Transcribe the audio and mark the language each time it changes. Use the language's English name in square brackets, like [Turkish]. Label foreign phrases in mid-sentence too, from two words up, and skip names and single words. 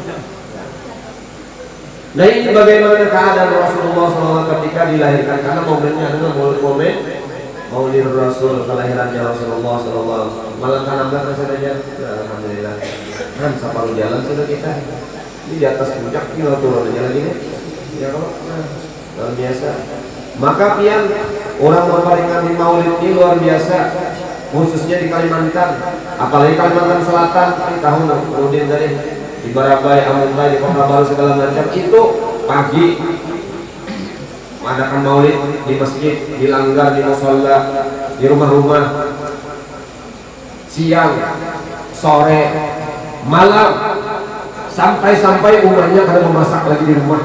[Indonesian] Nah ini bagaimana keadaan Rasulullah SAW ketika dilahirkan, karena momennya adalah momen Maulid Rasul, kelahirannya Rasulullah SAW. Malam kan ambil saja, alhamdulillah. Kan separuh jalan sudah kita. Ini di atas puncak tinggal turun aja lagi nih. Ya kalau luar biasa. Maka pian orang memperingati Maulid ini luar biasa, khususnya di Kalimantan, apalagi Kalimantan Selatan. Ini tahun kemudian dari di Barabai, Amuntai, di Kota Baru segala macam itu pagi mengadakan maulid di masjid, di langgar, di musola, di rumah-rumah, siang, sore, malam, sampai umatnya kada memasak lagi di rumah.